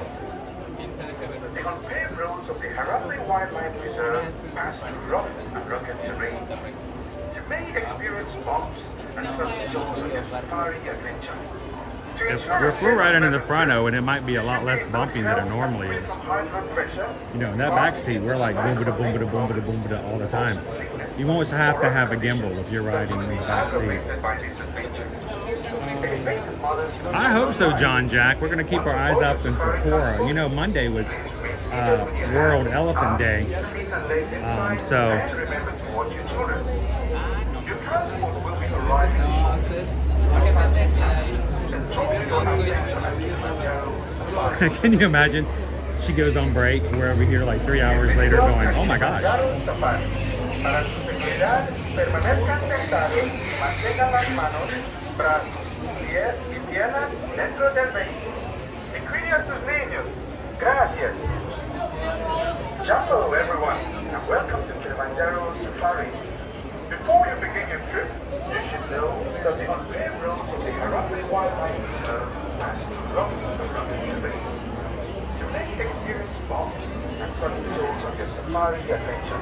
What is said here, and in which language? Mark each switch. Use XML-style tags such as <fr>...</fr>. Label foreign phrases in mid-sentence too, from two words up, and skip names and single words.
<en>The unpaved roads of the Harambe Wildlife Reserve pass through rough and rugged terrain. You may experience bumps and sudden jolts on your safari adventure. If we're riding in the front, and it might be a lot less bumpy than it normally is. You know, in that back seat, we're like boom-ba-da, boom-ba-da, boom-ba-da, boom-ba-da all the time. You almost have to have a gimbal if you're riding in the back seat. I hope so, John Jack. We're going to keep our eyes out for Corra. You know, Monday was World Elephant Day. So your transport will be arriving shortly. can you imagine? she goes on break. We're over here like 3 hours later going, oh my gosh.</en> <es>Para su seguridad, permanezcan sentados y mantengan las manos, brazos, pies y piernas dentro del vehículo. Y cuiden a sus niños. Gracias.</es> <en>Jumbo, everyone, and welcome to Kilimanjaro Safaris. Before you begin your trip, you should know that the unpaved roads of the Harambe Wildlife Reserve pass through long across the terrain. You may experience bumps and sudden jolts on your safari adventure.</en>